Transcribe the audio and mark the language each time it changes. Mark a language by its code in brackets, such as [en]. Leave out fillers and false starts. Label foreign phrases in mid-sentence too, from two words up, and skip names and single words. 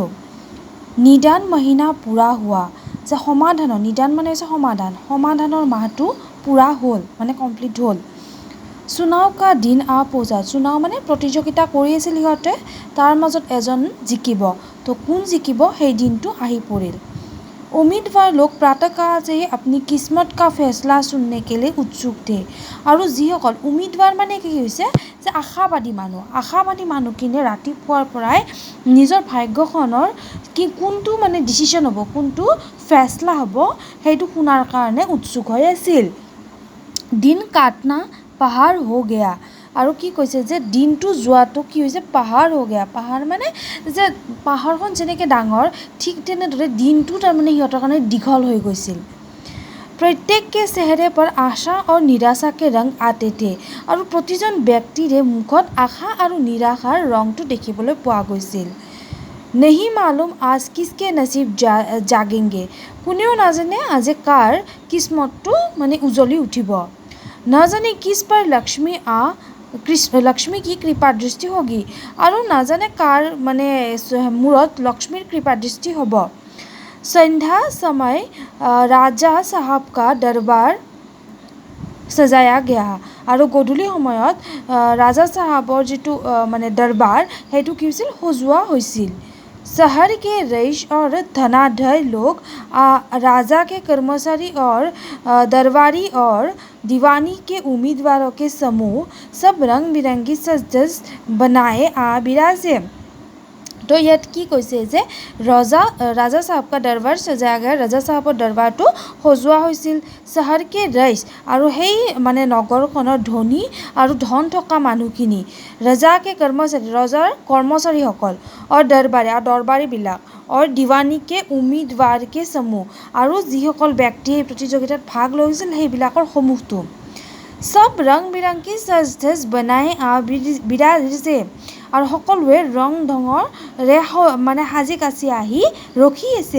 [hi] निदान महीना पूरा हुआ [as] যে সমাধানৰ নিদান মানে হৈছে সমাধানৰ মাহটো পূৰা হ'ল মানে কমপ্লিট হ'ল। [hi] चुनाव का दिन आ पहुँचा [as] চুনাও মানে প্ৰতিযোগিতা কৰি আছিল সিহঁতে তাৰ মাজত এজন জিকিব তো কোন জিকিব সেই দিনটো আহি পৰিল। [hi] उम्मीदवार लोग प्रातःकाल से ही अपनी किस्मत का फैसला सुनने के लिए उत्सुक थे [as] আৰু যিসকল উম্মিদৱাৰ মানে কি হৈছে যে আশাবাদী মানুহখিনিয়ে ৰাতিপুৱাৰ পৰাই নিজৰ ভাগ্যখনৰ কি কোনটো মানে ডিচিশ্যন হ'ব কোনটো ফেচলা হ'ব সেইটো শুনাৰ কাৰণে উৎসুক হৈ আছিল। [hi] दिन काटना पहाड़ हो गया [as] আৰু কি কৈছে যে দিনটো যোৱাটো কি হৈছে [hi] पहाड़ हो गया [as] পাহাৰ মানে যে পাহাৰখন যেনেকৈ ডাঙৰ ঠিক তেনেদৰে দিনটো তাৰমানে সিহঁতৰ কাৰণে দীঘল হৈ গৈছিল। [hi] प्रत्येक के चेहरे पर आशा और निराशा के रंग आते थे [as] আৰু প্ৰতিজন ব্যক্তিৰে মুখত আশা আৰু নিৰাশাৰ ৰংটো দেখিবলৈ পোৱা গৈছিল। [hi] नहीं मालूम आज किसके नसीब जागेंगे [as] কোনেও নাজানে আজি কাৰ কিসমতটো মানে উজলি উঠিব। [hi] न जाने किस पर लक्ष्मी की कृपा दृष्टि होगी [as] আৰু নাজানে কাৰ মানে মূৰত লক্ষ্মীৰ কৃপা দৃষ্টি হ'ব। [hi] संध्या समय राजा साहब का दरबार सजाया गया [as] আৰু গধূলি সময়ত ৰাজা চাহাবৰ যিটো মানে দৰবাৰ সেইটো কি হৈছিল সজোৱা হৈছিল। [hi] शहर के रईस और धनाढ्य लोग राजा के कर्मचारी और दरबारी और दीवानी के उम्मीदवारों के समूह सब रंग बिरंगी सज बनाए बिराजे। [as] তো ইয়াত কি কৈছে যে [hi] राजा साहब का दरबार सजाया गया [as] ৰাজা চাহাবৰ দৰবাৰটো সজোৱা হৈছিল। [hi] शहर के रईस [as] আৰু সেই মানে নগৰখনৰ ধনী আৰু ধন থকা মানুহখিনি ৰজাকে ৰজাৰ কৰ্মচাৰীসকল আৰু দৰবাৰীবিলাক আৰু [hi] दीवानी के उम्मीदवारों के [as] সমূহ আৰু যিসকল ব্যক্তিয়ে প্ৰতিযোগিতাত ভাগ লৈছিল সেইবিলাকৰ সমূহটো [hi] सब रंग बिरंगी सज बनाए बिराजे [as] আৰু সকলোৱে ৰং ঢঙৰে মানে সাজি কাচি আহি ৰখি আছে।